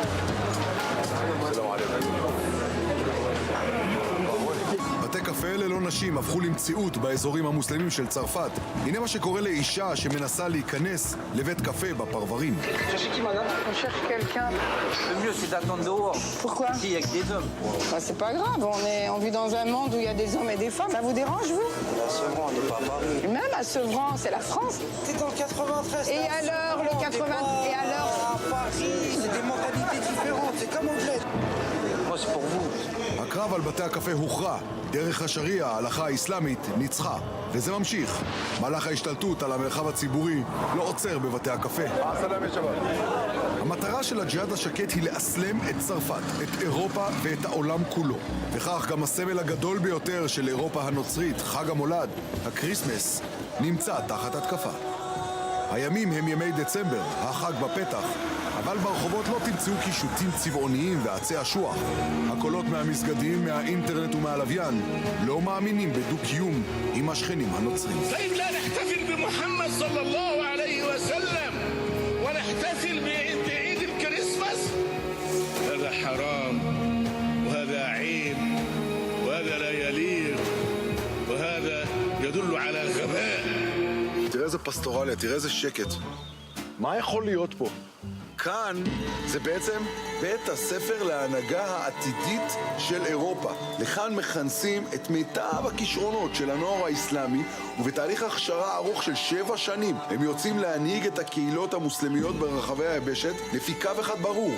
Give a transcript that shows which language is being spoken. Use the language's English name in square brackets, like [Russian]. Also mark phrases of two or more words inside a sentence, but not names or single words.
[Hebrew] בתי קפה ללא נשים נשים הפכו למציאות באזורים המוסלמים של צרפת. הנה מה שקורה לאישה שמנסה להיכנס לבית קפה בפרברים. [French] Pourquoi? Ici, il y a que des hommes. Bah, c'est pas grave, on vit dans un monde où il y a des hommes et des femmes. Ça vous dérange, vous? À Sevran, on n'est pas à Paris. Même à Sevran, c'est la France. C'est en 93. Et alors, le 80... Et alors? À Paris, c'est des mentalités différentes. C'est comme anglais. Moi, c'est pour vous. [Hebrew] הקרב על בתי הקפה הוכרע. דרך השריעה, ההלכה האסלאמית, ניצחה. וזה ממשיך. מהלך ההשתלטות על המרחב הציבורי לא עוצר בבתי הקפה. המטרה של הג'יהאד השקט היא לאסלם את צרפת, את אירופה ואת העולם כולו. וכך גם הסמל הגדול ביותר של אירופה הנוצרית, חג המולד, הקריסמס, נמצא תחת התקפה. הימים הם ימי דצמבר, החג בפתח, אבל ברחובות לא תמצאו קישוטים צבעוניים ועצי אשוח. הקולות מהמסגדים, מהאינטרנט ומהלוויין לא מאמינים בדו-קיום עם השכנים הנוצרים. [Arabic] كيف لا نحتفل بمحمد صلى الله عليه وسلم ونحتفل بعيد الكريسماس؟ هذا حرام وهذا عيب وهذا لا يليق وهذا يدل على غباء. [Hebrew] תראה איזה פסטורליה, תראה איזה שקט. מה יכול להיות פה? כאן זה בעצם בית הספר להנהגה העתידית של אירופה. לכאן מכנסים את מיטב הכישרונות של הנוער האסלאמי, ובתהליך הכשרה ארוך של 7 שנים הם יוצאים להנהיג את הקהילות המוסלמיות ברחבי היבשת לפי קו אחד ברור.